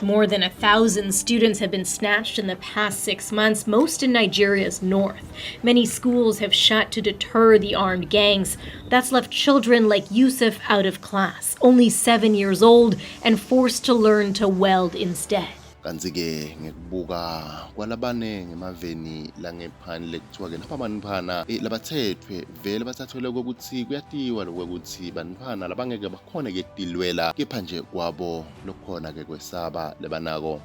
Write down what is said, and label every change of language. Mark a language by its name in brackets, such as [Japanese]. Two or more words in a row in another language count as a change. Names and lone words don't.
[English] More than 1,000 students have been snatched in the past 6 months, most in Nigeria's north. Many schools have shut to deter the armed gangs. That's left children like Yusuf out of class, only 7 years old, and forced to learn to weld instead. [Swati] Kanti-ke ngikubuka kwalabanenge emaveni langephandle kuthiwa-ke lapha bantwana labathethwe vele bathathelwe kokuthi kuyatiwa lokuthi bantwana labangeke bakhone-ke tilwela kepha nje kwabo lokukhona-ke kwesaba lebanako.